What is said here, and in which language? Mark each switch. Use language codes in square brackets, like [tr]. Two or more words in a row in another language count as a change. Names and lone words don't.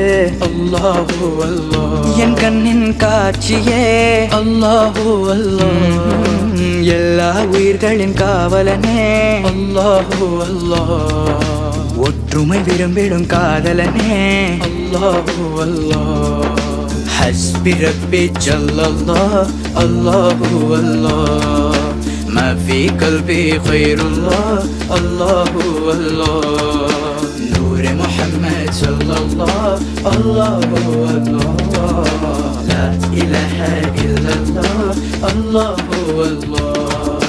[ta] அல்லாஹு அல்லாஹ் என் கண்ணின் காட்சியே அல்லாஹு அல்லாஹ் எல்லா உயிர்களின் காவலனே அல்லாஹு அல்லாஹ் ஒற்றுமை விரும்பிடும் காதலனே அல்லாஹு அல்லாஹ் [ar] حسبي ربي جل الله الله الله ما في قلبي خير الله الله الله نور محمد صلى الله الله الله لا إله إلا الله الله الله